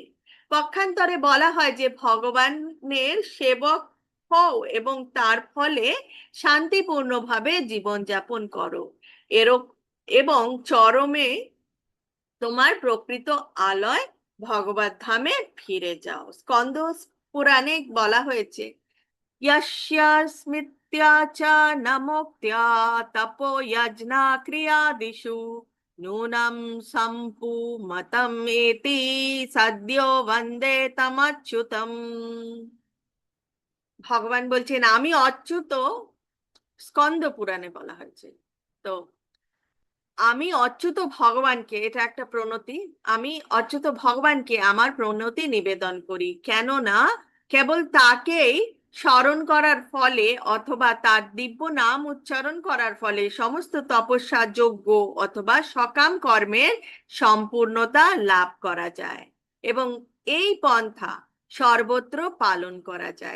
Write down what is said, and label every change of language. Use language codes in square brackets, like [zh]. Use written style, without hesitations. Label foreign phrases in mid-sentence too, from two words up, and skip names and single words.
[bn] পক্ষান্তরে বলা হয় যে ভগবানের সেবক হও এবং তার ফলে শান্তিপূর্ণভাবে জীবনযাপন করো, এরক এবং চরমে তোমার প্রকৃত আলয় ভগবত ধামে ফিরে যাও। স্কন্দ পুরাণে বলা হয়েছে, [sa] यस्य स्मृत्या च न मुक्त्या तपो यज्ञा क्रियादिषु नूनं सम्पुमतं एति सद्यो वन्दे तमच्युतम्। [bn] ভগবান বলছেন, আমি অচ্যুত। স্কন্দ পুরাণে বলা হয়েছে। তো আমি অচ্যুত ভগবানকে, এটা একটা প্রণতি, আমি অচ্যুত ভগবানকে আমার প্রণতি নিবেদন করি, কেননা কেবল তাকেই স্মরণ করার ফলে অথবা তার দিব্য নাম উচ্চারণ করার ফলে সমস্ত তপস্যা, যজ্ঞ অথবা সকাম কর্মের সম্পূর্ণতা লাভ করা যায় এবং এই পন্থা সর্বত্র পালন করা যায়।